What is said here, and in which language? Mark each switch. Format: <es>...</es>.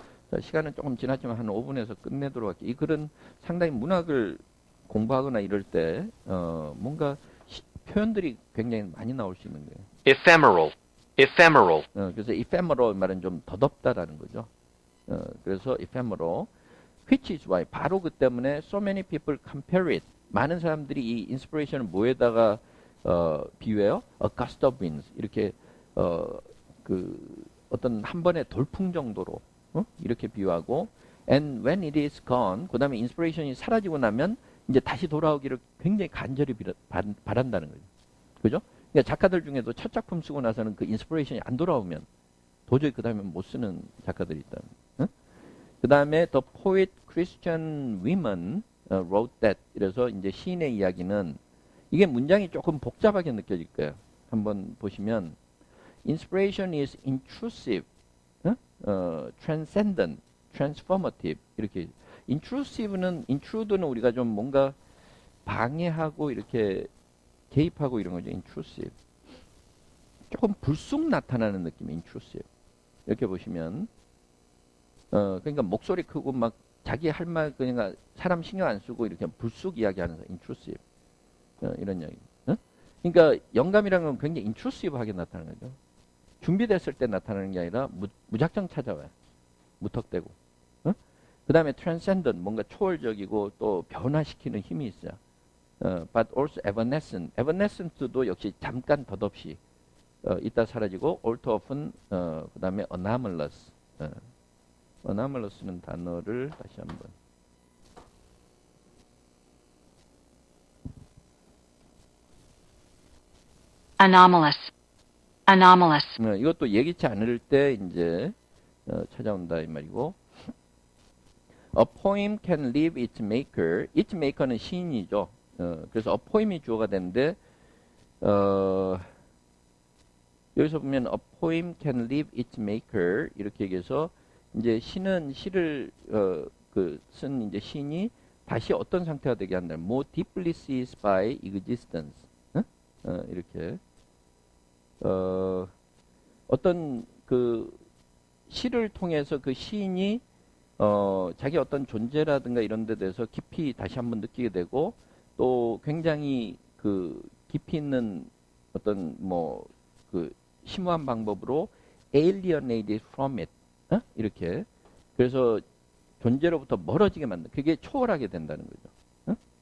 <ko>자, 시간은 조금 지났지만 한 5분에서 끝내도록 할게요. 이 글은 상당히 문학을 공부하거나 이럴 때 뭔가 표현들이 굉장히 많이 나올 수 있는 거예요.</ko> <en>Ephemeral. Ephemeral.</en> <ko>그래서 ephemeral 말은 좀 덧없다라는 거죠.</ko> <en>그래서 ephemeral, which is why</en> <ko>바로 그 때문에</ko> <en>so many people compare it.</en> <ko>많은 사람들이 이 inspiration을 뭐에다가 비유해요?</ko> <en>A gust of winds.</en> <ko>이렇게 그 어떤 한 번의 돌풍 정도로 이렇게 비유하고</ko> <en>And when it is gone,</en> <ko>그 다음에 인스피레이션이 사라지고 나면 이제 다시 돌아오기를 굉장히 간절히 바란다는 거죠. 그죠? 그러니까 작가들 중에도 첫 작품 쓰고 나서는 그 인스피레이션이 안 돌아오면 도저히 그 다음에 못 쓰는 작가들이 있다. 응? 그 다음에</ko> <en>The Poet Christian Women Wrote That.</en> <ko>이래서 이제 시인의 이야기는 이게 문장이 조금 복잡하게 느껴질 거예요. 한번 보시면</ko> <en>Inspiration is intrusive, transcendent, transformative 이렇게.</en> <ko>intrude는 우리가 좀 뭔가 방해하고 이렇게 개입하고 이런 거죠.</ko> <en>intrusive.</en> <ko>조금 불쑥 나타나는 느낌이 intrusive. 이렇게 보시면 그러니까 목소리 크고 막 자기 할 말 그러니까 사람 신경 안 쓰고 이렇게 불쑥 이야기하는 intrusive. 이런 이야기. 그러니까 영감이라는 건 굉장히 intrusive하게 나타나는 거죠. 준비됐을 때 나타나는 게 아니라 무작정 찾아와요. 무턱대고. 그 다음에 transcendent, 뭔가 초월적이고 또 변화시키는 힘이 있어요.</ko> <en>But also evanescent.</en> <ko>evanescent도 역시 잠깐 덧없이 있다 사라지고</ko> <en>all too often,</en> <ko>그 다음에 anomalous. anomalous는 단어를 다시 한번.</ko> <en>anomalous, anomalous,</en> <ko>이것도 예기치 않을 때 이제 찾아온다 이 말이고.</ko> <en>A poem can leave its maker.</en> <ko>its maker는 시인이죠. 그래서 a poem이 주어가 되는데 여기서 보면</ko> <en>a poem can leave its maker</en> <ko>이렇게 얘기해서 이제 시는 시를 쓴 이제 시인이 다시 어떤 상태가 되게 한다.</ko> <en>More deeply seized by existence.</en> <ko>이렇게 어떤 그 시를 통해서 그 시인이 자기 어떤 존재라든가 이런 데 대해서 깊이 다시 한번 느끼게 되고 또 굉장히 그 깊이 있는 어떤 뭐 그 심오한 방법으로</ko> <en>alienated from it</en> <ko>이렇게 그래서 존재로부터 멀어지게 만든 그게 초월하게 된다는 거죠.</ko>